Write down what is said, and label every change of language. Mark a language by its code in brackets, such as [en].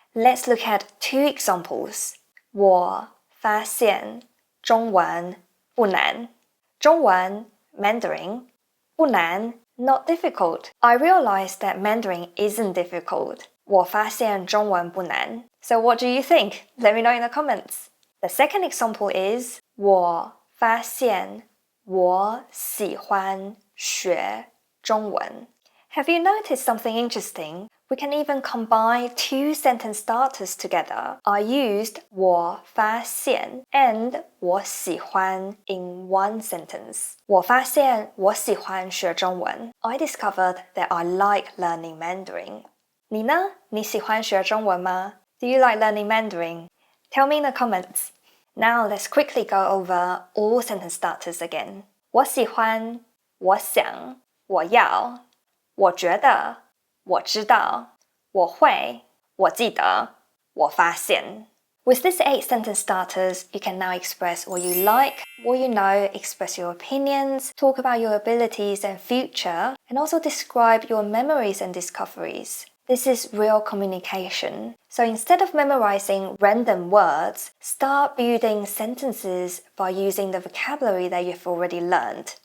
[en] Let's look at 2 examples. [zh] 我发现中文不难. [en] 中文 Mandarin. 不难 not difficult. I realized that Mandarin isn't difficult. [zh] 我发现中文不难. [en] So what do you think? Let me know in the comments. The second example is [zh] 我发现我喜欢学中文. [en] Have you noticed something interesting? We can even combine 2 sentence starters together. I used 我发现 and 我喜欢 in one sentence. [zh] 我发现我喜欢学中文. [en] I discovered that I like learning Mandarin. [zh] 你呢？你喜欢学中文吗？ [en] Do you like learning Mandarin? Tell me in the comments. Now let's quickly go over all sentence starters again. [zh] 我喜欢, 我想, 我要, 我觉得, 我知道, 我会, 我记得, 我发现. [en] With these 8 sentence starters, you can now express what you like, what you know, express your opinions, talk about your abilities and future, and also describe your memories and discoveries. This is real communication. So instead of memorizing random words, start building sentences by using the vocabulary that you've already learned.